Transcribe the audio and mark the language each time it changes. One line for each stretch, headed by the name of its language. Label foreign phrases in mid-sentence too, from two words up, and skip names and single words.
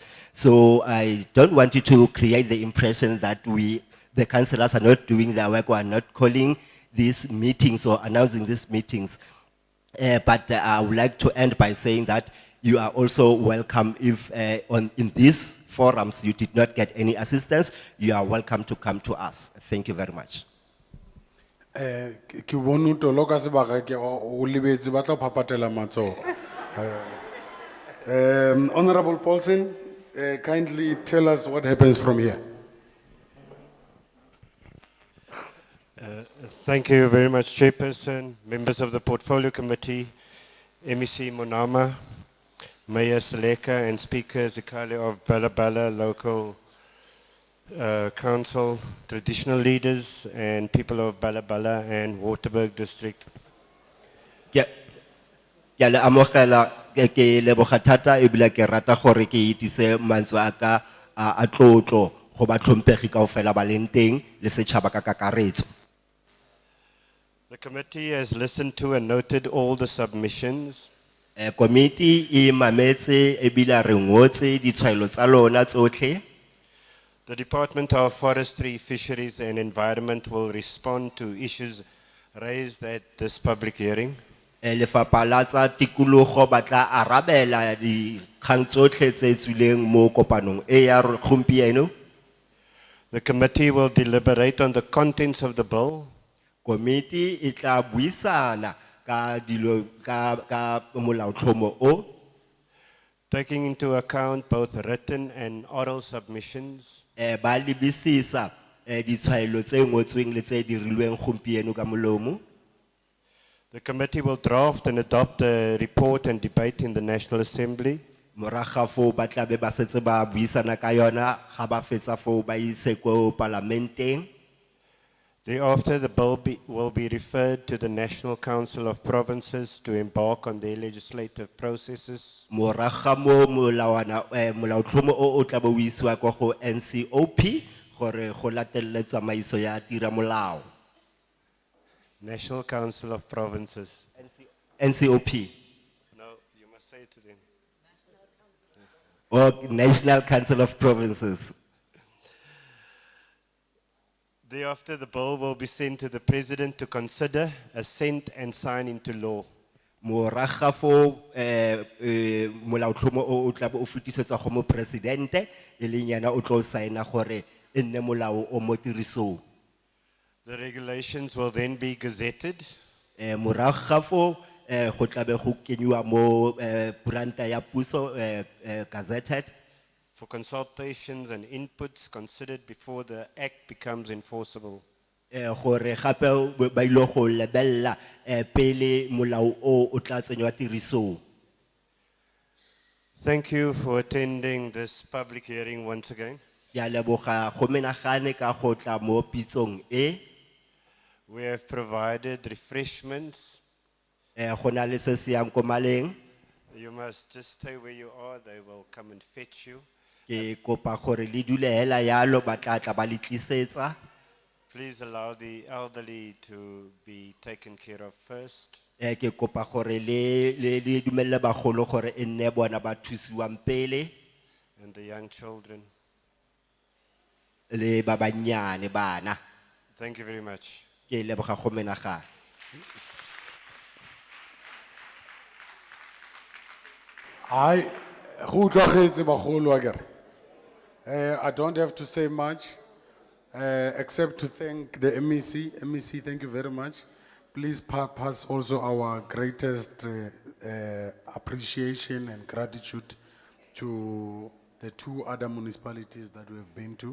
English: So I don't want you to create the impression that the councillors are not doing their work or are not calling these meetings or announcing these meetings. But I would like to end by saying that you are also welcome if in these forums you did not get any assistance, you are welcome to come to us. Thank you very much.
Tswana: Ki bone to loka sebaka ke o lebetse ba tla phapatela matsogo.
English: Honorable Paulsen, kindly tell us what happens from here. Thank you very much, Chairperson, members of the Portfolio Committee, MEC Monama, Mayor Seleka, and Speaker Zikale of Balabala Local Council, traditional leaders, and people of Balabala and Waterberg District.
Tswana: Ke le amogela ke leboga thata e bile ke rata gore ke itse mantswe a ka a tlotlo go ba tlhompegi kaofela ba leng teng le setšhaba ka kakaretso.
English: The committee has listened to and noted all the submissions.
Tswana: Committee e mametse e bile re ngotse ditshwaelo tsa lona tsotlhe.
English: The Department of Forestry, Fisheries and Environment will respond to issues raised at this public hearing.
Tswana: Lefapha la tsa tikologo ba tla arabela dikgang tsotlhe tse tswileng mo kopanong e ya gompieno.
English: The committee will deliberate on the contents of the bill.
Tswana: Committee e tla buisana ka dilo ka molaotlhomo o,
English: taking into account both written and oral submissions.
Tswana: Ba lebisisa ditshwaelo tse ngotsweng le tse dirilweng gompieno ka molomo.
English: The committee will draft and adopt a report and debate in the National Assembly.
Tswana: Moraga foo ba tla be ba setse ba buisana ka yona ga ba fetsa foo ba ise ko parlamenteng.
English: Thereafter, the bill will be referred to the National Council of Provinces to embark on their legislative processes.
Tswana: Moraga mo molaotlhomo o tla bo isiwa kwa go NCOP gore go latelle tsamaiso ya tira molao.
English: National Council of Provinces. NCOP. No, you must say it to them. Or National Council of Provinces. Thereafter, the bill will be sent to the President to consider, assent and sign into law.
Tswana: Moraga foo molaotlhomo o tla bo o fetisetswa go mo presidente e leng yena o tlo saena gore e nne molao o mo tirisong.
English: The regulations will then be gazetted.
Tswana: Moraga foo go tla be go kenywa mo kuranta ya puso gazetted.
English: For consultations and inputs considered before the act becomes enforceable.
Tswana: Gore gape ba ile go lebella pele molao o tla tsenywa tirisong.
English: Thank you for attending this public hearing once again.
Tswana: Ke a leboga go menagane ka go tla mo pitsong e.
English: We have provided refreshments.
Tswana: Go na le se se yang ko maleng.
English: You must just stay where you are, they will come and fetch you.
Tswana: Ke kopa gore le dule hela yalo ba tla tla ba le tlisetsa.
English: Please allow the elderly to be taken care of first.
Tswana: Ke kopa gore le dumelle bagolo gore e nne bona ba thusiwang pele.
English: And the young children.
Tswana: Le ba banyane bana.
English: Thank you very much.
Tswana: Ke leboga go menagane.
English: I don't have to say much, except to thank the MEC. MEC, thank you very much. Please pass also our greatest appreciation and gratitude to the two other municipalities that we have been to.